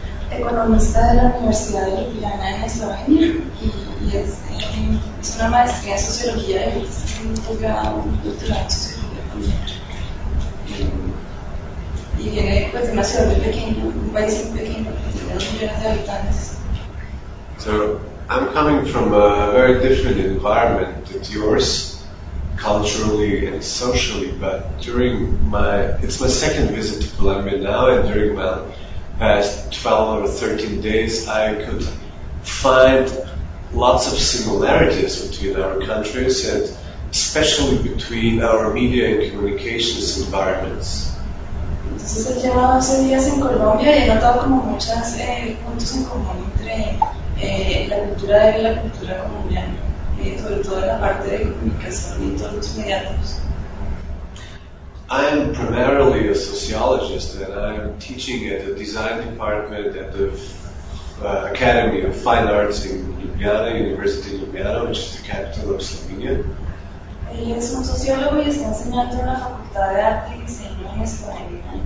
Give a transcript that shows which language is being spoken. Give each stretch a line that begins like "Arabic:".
Spanish: economista de la Universidad de Ljubljana en Eslovenia y es una maestría en sociología y es un posgrado, un doctorado en sociología también. Y viene pues de una ciudad muy pequeña, un país muy pequeño, de 2 millones de habitantes.
English: So, I'm coming from a very different environment than yours, culturally and socially, but it's my second visit to Colombia now, and during my past 12 or 13 days, I could find lots of similarities between our countries, and especially between our media and communications environments.
Spanish: Entonces, he llevado 12 días en Colombia y he notado como muchas puntos en común entre la cultura de la cultura colombiana, sobre todo en la parte de comunicación y todos los mediados.
English: I am primarily a sociologist and I am teaching at the design department at the Academy of Fine Arts in Ljubljana, University of Ljubljana, which is the capital of Slovenia.
Spanish: Él es un sociólogo y está enseñando en la Facultad de Arte y Diseño en Eslovenia.